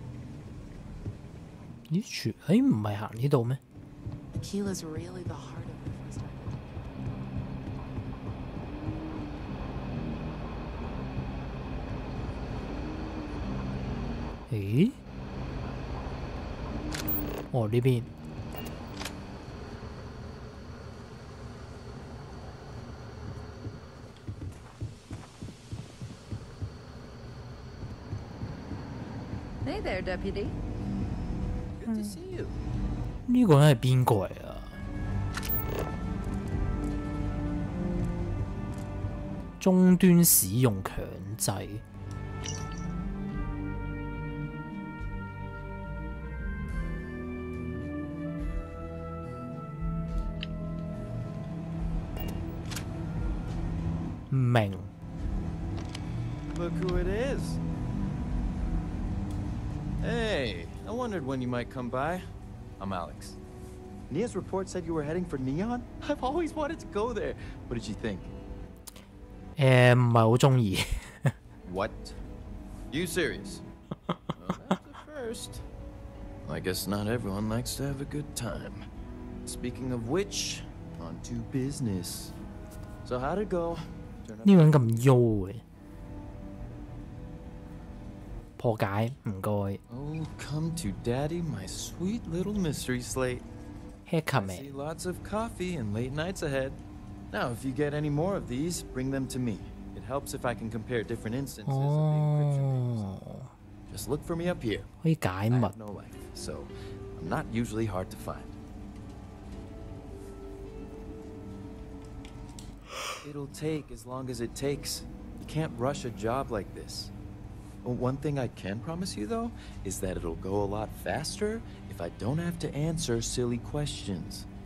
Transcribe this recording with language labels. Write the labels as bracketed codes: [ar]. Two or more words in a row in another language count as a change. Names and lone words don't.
[yue] 咦？唔係行呢度咩？ [en] Tequila's really the heart of the festival. [yue] 咦？哦，呢邊。 [en] Hey there, deputy. Good to see you. [yue] 呢個人係邊個嚟啊？終端使用強制。唔明。 [en] Look who it is. Hey, I wondered when you might come by. I'm Alex. Nia's report said you were heading for Neon? I've always wanted to go there. What did you think? [yue] 唔係好中意。 [en] What? You serious? Well, that's a first. I guess not everyone likes to have a good time. Speaking of which, on to business. So how'd it go? [yue] 呢個人咁優嘅。 破解，唔該。 [en] Oh, come to daddy, my sweet little mystery slate. I see lots of coffee and late nights ahead. Now, if you get any more of these, bring them to me. It helps if I can compare different instances of the encryption reason. Just look for me up here. [yue] 可以解密。 [en] I have no life, so I'm not usually hard to find. It'll take as long as it takes. You can't rush a job like this. One thing I can promise you, though, is that it'll go a lot faster if I don't have to answer silly questions.